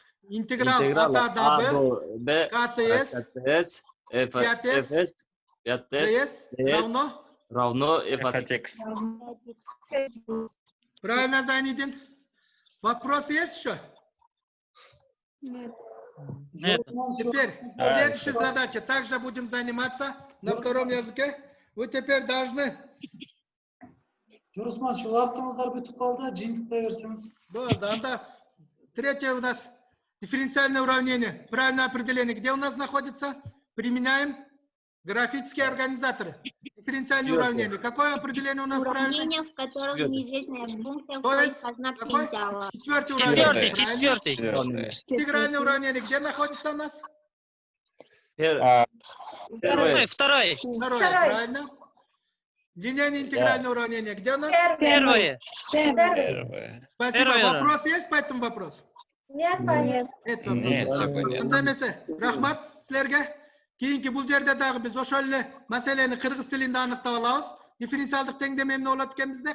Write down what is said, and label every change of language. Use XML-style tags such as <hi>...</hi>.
<ru>Интеграл от А до Б, КТС, фиатес, ДС равно f от x. Правильно, Зайнидин. Вопрос есть еще? Нет. Нет. Теперь следующая задача. Также будем заниматься на втором языке. Вы теперь должны...</ru> <kk>Журусманович, уақытыңыздар бүтіп қалды, жиынтықтай берсеңіз.</kk> <ru>Да. Третье у нас дифференциальное уравнение. Правильное определение. Где у нас находится? Применяем графические организаторы. Дифференциальное уравнение. Какое определение у нас правильное? Уравнение, в котором неизвестная функция То есть, входит в знак какой? потенциала. Четвертое уравнение. Четвертый. Интегральное уравнение. Где находится у нас? Второй. Второе. Правильно. Линейное интегральное уравнение. Где у нас? Первое. Спасибо. Вопрос есть по этому вопросу? Нет, понятно. Нет Нет, все вопросов. понятно.</ru> <ky>Анда эмесе, рахмат силерге. Кийинки бул жерде дагы биз ошол эле маселени кыргыз тилинде аныктап алабыз. Дифференциалдык теңдеме эмне болот экен бизде?</ky>